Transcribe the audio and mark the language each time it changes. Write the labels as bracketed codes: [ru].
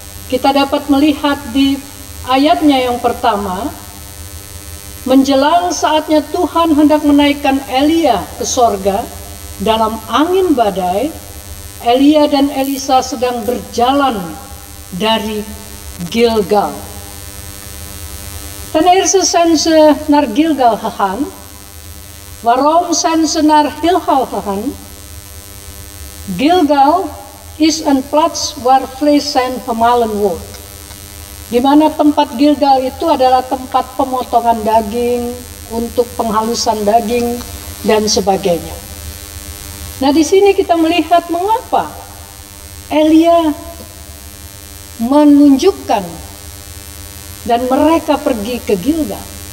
[id] Kita dapat melihat di ayatnya yang pertama, menjelang saatnya Tuhan hendak menaikkan Elia ke sorga dalam angin badai, Elia dan Elisa sedang berjalan dari Gilgal. [nl] Ten eerste zijn ze naar Gilgal gegaan. Waarom zijn ze naar Gilgal gegaan? Gilgal is een plaats waar vlees zijn gemalen wordt. [id] Di mana tempat Gilgal itu adalah tempat pemotongan daging, untuk penghalusan daging dan sebagainya. Nah, di sini kita melihat mengapa Elia menunjukkan dan mereka pergi ke Gilgal.